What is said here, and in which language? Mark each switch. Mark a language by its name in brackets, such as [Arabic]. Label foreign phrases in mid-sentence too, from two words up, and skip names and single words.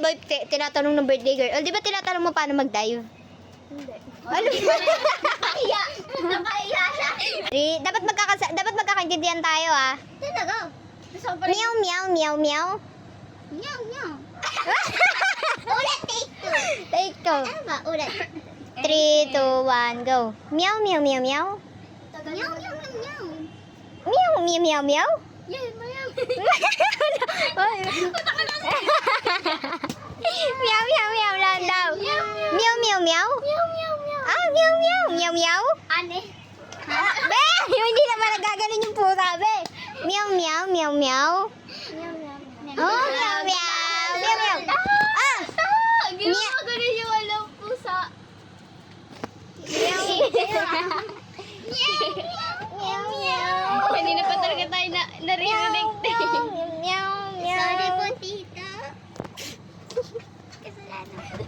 [Filipino] Boy, tinatanong ng birthday girl. O, di ba tinatanong mo paano mag-dive? Hindi. Ano? Nakahiya. Nakahiya siya. Dapat magkakaintindihan tayo, ah. Talaga. Meow, meow, meow, meow. Meow, meow. Ulit, [English] take 2. Take two. [Filipino] Ano ba? Ulit. 3, 2, 1, go. Meow, meow, meow, meow. Meow, meow, meow, meow. Meow, meow, meow, meow. Yan, meow. Meow, meow, meow lang daw. Meow, meow. Meow, meow, meow. Meow, meow, meow. Ah, meow, meow, meow, meow. Ane? Be, hindi naman nagaganon yung pusa, be. Meow, meow, meow, meow. Meow, meow, meow. Oh, meow, meow, meow, meow. Ah! Ginawa ko rin yung walang pusa. Meow, Meow, meow. Kanina pa talaga tayo naririnig. meow, meow. Sorry po, tita. Kasalanan.